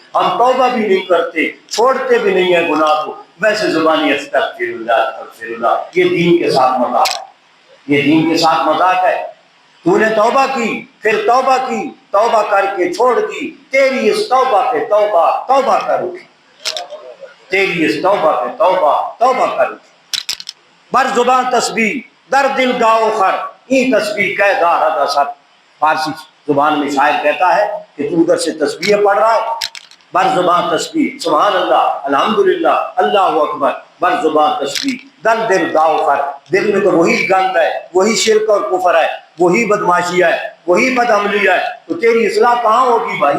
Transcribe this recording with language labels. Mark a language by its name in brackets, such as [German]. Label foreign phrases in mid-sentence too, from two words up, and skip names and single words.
[Urdu] ہم توبہ بھی نہیں کرتے، چھوڑتے بھی نہیں ہیں گناہ کو، ویسے زبانی [Arabic] استغفر اللہ استغفر اللہ، [Urdu] یہ دین کے ساتھ مذاق ہے، یہ دین کے ساتھ مذاق ہے۔ تو نے توبہ کی، پھر توبہ کی، توبہ کر کے چھوڑ دی، تیری اس توبہ پہ توبہ، توبہ کر اٹھی، تیری اس توبہ پہ توبہ، توبہ کر اٹھی۔ [Persian] بر زبان تسبیح در دل گاؤ خر، این تسبیح کہ دارد اثر۔ [Urdu] فارسی زبان میں شاعر کہتا ہے کہ تو ادھر سے تسبیح پڑھ رہا ہے، [Persian] بر زبان تسبیح، [Arabic] سبحان اللہ، الحمدللہ، اللہ اکبر، [Persian] بر زبان تسبیح در دل گاؤ خر، [Urdu] دل میں تو وہی گند ہے، وہی شرک اور کفر ہے، وہی بدماشی ہے، وہی بدعملی ہے، تو تیری اصلاح کہاں ہوگی بھائی؟